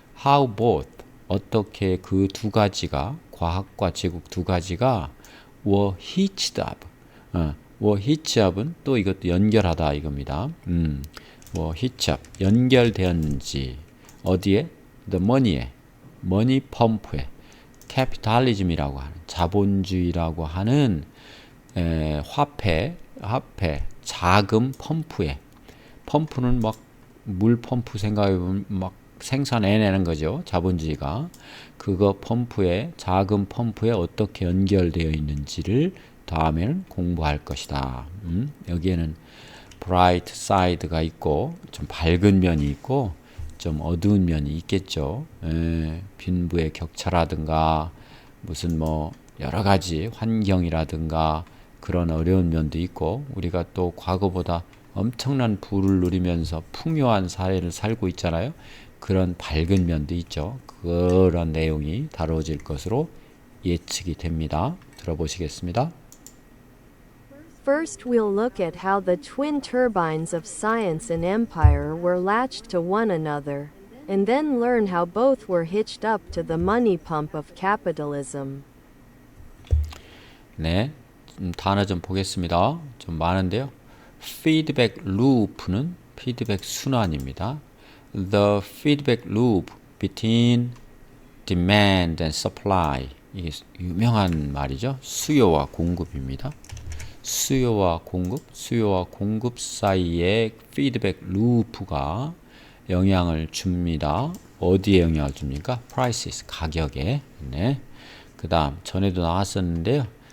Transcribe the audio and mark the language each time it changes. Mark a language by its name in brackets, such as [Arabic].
[English] How both, [Korean] 어떻게 그 두 가지가, 과학과 제국 두 가지가 [English] were hitched up. were hitched up [Korean] 은 또 이것도 연결하다 이겁니다. [English] were hitched up, [Korean] 연결되었는지, 어디에? [English] the money [Korean] 에, 머니 펌프에, capitalism이라고 하는, 자본주의라고 하는 화폐, 자금 펌프에, 펌프는 막 물 펌프 생각해보면 막 생산해내는 거죠. 자본주의가. 그거 펌프에, 자금 펌프에 어떻게 연결되어 있는지를 다음에는 공부할 것이다. 여기에는 [English] bright side [Korean] 가 있고 좀 밝은 면이 있고 좀 어두운 면이 있겠죠. 빈부의 격차라든가 무슨 뭐 여러 가지 환경이라든가 그런 어려운 면도 있고, 우리가 또 과거보다 엄청난 부를 누리면서 풍요한 사회를 살고 있잖아요. 그런 밝은 면도 있죠. 그런 내용이 다뤄질 것으로 예측이 됩니다. 들어보시겠습니다. [English] First, we'll look at how the twin turbines of science and empire were latched to one another, and then learn how both were hitched up to the money pump of capitalism. [Korean] 네, 단어 좀 보겠습니다. 좀 많은데요. feedback loop는 피드백 순환입니다. [English] The feedback loop between demand and supply. [Korean] 이게 유명한 말이죠. 수요와 공급입니다. 수요와 공급 사이의 피드백 루프가 영향을 줍니다. 어디에 영향을 줍니까? prices, 가격에. 네. 그 다음 전에도 나왔었는데요.